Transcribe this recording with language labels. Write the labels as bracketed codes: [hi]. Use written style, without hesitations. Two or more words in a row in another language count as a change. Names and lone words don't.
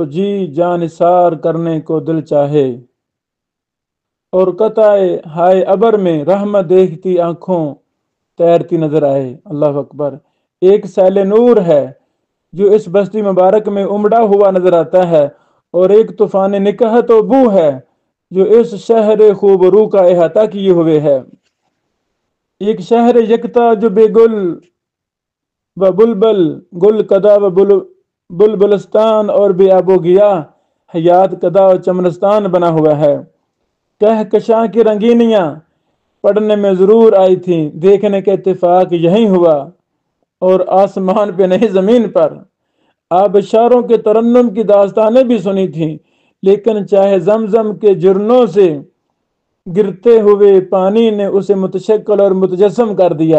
[ur] جی جان نثار کرنے کو دل چاہے، اور قطع ہائے ابر میں رحمت دیکھتی آنکھوں تیرتی نظر آئے، اللہ اکبر، ایک سیل نور ہے جو اس بستی مبارک میں امڑا ہوا نظر آتا ہے، اور ایک طوفان نکہت و بو ہے جو اس شہر خوب رو کا احاطہ کیے ہوئے ہے۔ ایک شہر یکتا جو بے گل و بلبل، گل کدا و بلبلستان اور بے آب و گیا، حیات کدا و چمنستان بنا ہوا ہے۔ کہکشاں کی رنگینیاں پڑھنے میں ضرور آئی تھیں، دیکھنے کا اتفاق یہیں ہوا، اور آسمان پہ نہیں زمین پر۔ آبشاروں کے ترنم کی داستانیں بھی سنی تھیں، لیکن چاہے زمزم کے جرنوں سے گرتے ہوئے پانی نے اسے متشکل اور متجسم کر دیا۔